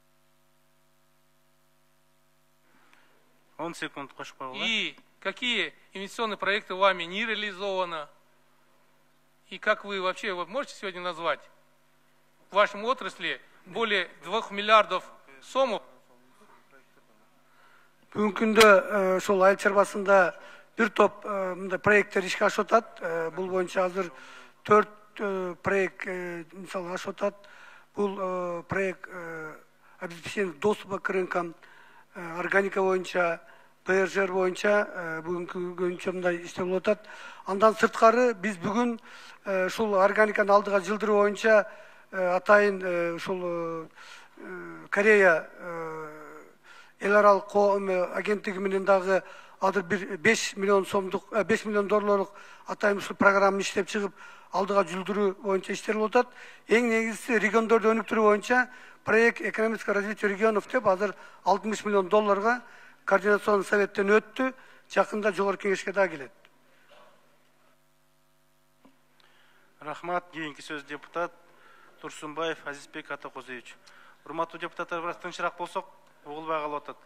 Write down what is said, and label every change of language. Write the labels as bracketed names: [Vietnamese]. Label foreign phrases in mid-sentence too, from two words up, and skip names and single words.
[Kazakh] 10 секунд қошып қойғыла. [Russian] И какие инвестиционные проекты вами не реализованы? И как вы вообще можете сегодня назвать в вашем отрасли более 2 миллиардов сомов? [Kyrgyz] Бүгүнкү күндө ошол айыл чарбасында бир топ мындай проекттер ишке ашып атат. Бул боюнча азыр 4 проект мисалы ашып атат. Бул проект [Russian] обеспечение доступа к рынкам, [Kyrgyz] органика боюнча, ПРЖ боюнча бүгүнкү күнчө мындай иштер болуп атат. Андан сырткары биз бүгүн ушул органиканы алдыга жылдыруу боюнча атайын ушул Корея эл аралык агенттиги менен дагы азыр бир 5 миллион сомдук 5 миллион долларлык атайын ушул программа иштеп чыгып алдыга жылдыруу боюнча иштер болуп атат. Эң негизгиси региондорду өнүктүрүү боюнча проект [Russian] экономическое развитие регионов [Kyrgyz] деп азыр 60 миллион долларга координационный советтен өттү. Жакында жогорку кеңешке дагы келет. Рахмат. Кийинки сөз депутат Турсунбаев Азизбек Атакозович. Урматтуу депутаттар, бирок тынчыраак болсок, угулбай калып атат.